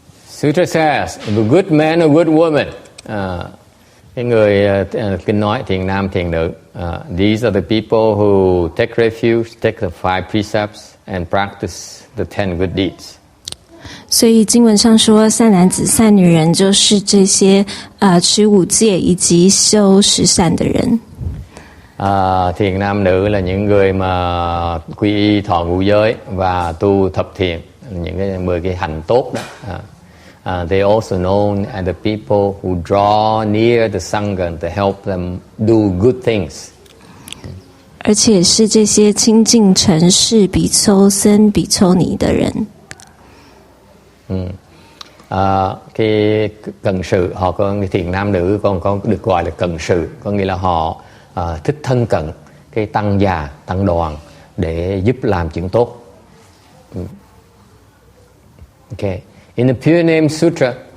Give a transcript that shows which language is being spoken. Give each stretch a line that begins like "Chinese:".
English: Sutra says, the good man or good woman,
Vietnamese: cái người kinh nói thiện nam thiện nữ,
English: these are the people who take refuge, take the 5 precepts and practice the 10 good deeds.
Chinese: 所以经文上说，善男子、善女人就是这些持5戒以及修10善的人。
Vietnamese: Thiện nam nữ là những người mà quy y thọ ngũ giới và tu thập thiện, những cái 10 cái hành tốt đó.
English: They also known as the people who draw near the Sangha to help them do good things.
Chinese: 而且是这些亲近尘世比丘僧比丘尼的人。
Vietnamese: Cái cần sự, họ có thiện nam nữ còn được gọi là cần sự, có nghĩa là họ thích thân cận cái tăng già, tăng đoàn để giúp làm chuyện tốt. Okay.
English: In the Pure Name Sutra,